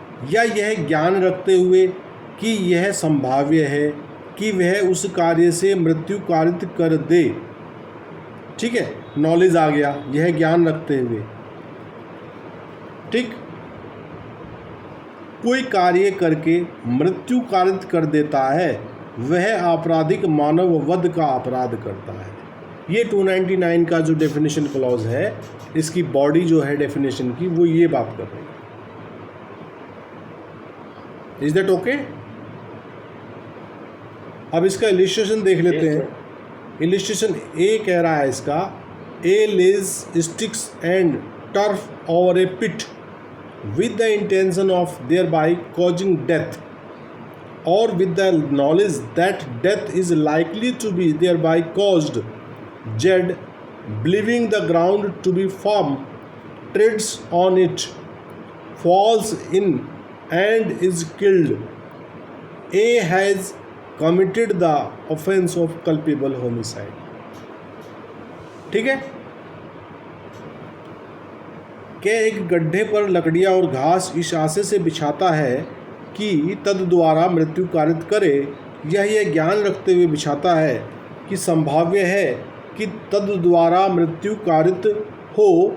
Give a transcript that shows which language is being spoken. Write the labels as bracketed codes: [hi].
[hi] या यह ज्ञान रखते हुए कि यह संभाव्य है कि वह उस कार्य से मृत्यु कारित कर दे, ठीक है, नॉलेज आ गया, यह ज्ञान रखते हुए, ठीक, कोई कार्य करके मृत्यु कारित कर देता है, वह आपराधिक मानव वध का अपराध करता है। ये 299 का जो डेफिनेशन क्लॉज है, इसकी बॉडी जो है डेफिनेशन की, वो ये बात कर रही है। [en] Is that okay? [hi] अब इसका इलिस्ट्रेशन देख लेते हैं। इलिस्ट्रेशन ए कह रहा है इसका, [en] A lays sticks and turf over a pit with the intention of thereby causing death, or with the knowledge that death is likely to be thereby caused, Z, believing the ground to be firm, treads on it, falls in and is killed. A has committed the offense of culpable homicide. [hi] ठीक है, के एक गड्ढे पर लकड़ियाँ और घास इस आशय से बिछाता है कि तद द्वारा मृत्यु कारित करे। यह ज्ञान रखते हुए बिछाता है कि संभाव्य है कि तद द्वारा मृत्यु कारित हो।